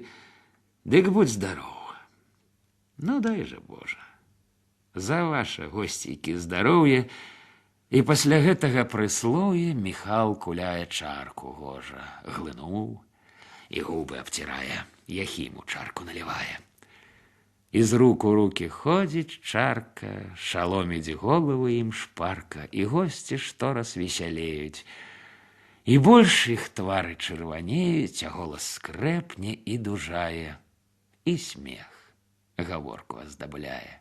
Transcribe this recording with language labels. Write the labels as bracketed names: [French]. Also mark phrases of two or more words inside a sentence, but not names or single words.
[Belarusian] Дык будь здаров. Ну, дай жа Божа. За ваша, госцейкі, здароўе. І пасля гэтага прыслоўя Міхал куляе чарку гожа. Глынуў і губы абцірае, Яхіму чарку налівае. Из рук у руки ходзіць чарка, шаломіць головы ім шпарка, і госці штораз весялеюць. І больш іх твары чырванеюць, а голас скрэпне і дужае, і смех гаворку аздабляе.